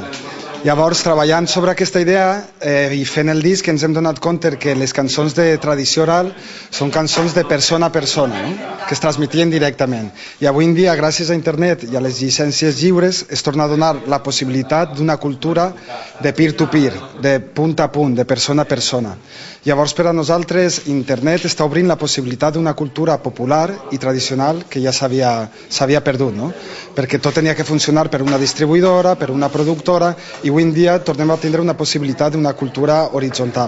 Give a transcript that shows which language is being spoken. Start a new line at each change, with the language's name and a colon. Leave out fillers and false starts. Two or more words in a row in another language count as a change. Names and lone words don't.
Catalan: Llavors, treballant sobre aquesta idea i fent el disc, ens hem donat compte que les cançons de tradició oral són cançons de persona a persona, que es transmetien directament. I avui en dia, gràcies a internet i a les llicències lliures, es torna a donar la possibilitat d'una cultura de peer-to-peer, de punt a punt, de persona a persona. Llavors, per a nosaltres, internet està obrint la possibilitat d'una cultura popular i tradicional que ja s'havia perdut, perquè tot tenia que funcionar per una distribuïdora, per una productora, i avui en dia tornem a tindre una possibilitat d'una cultura horitzontal.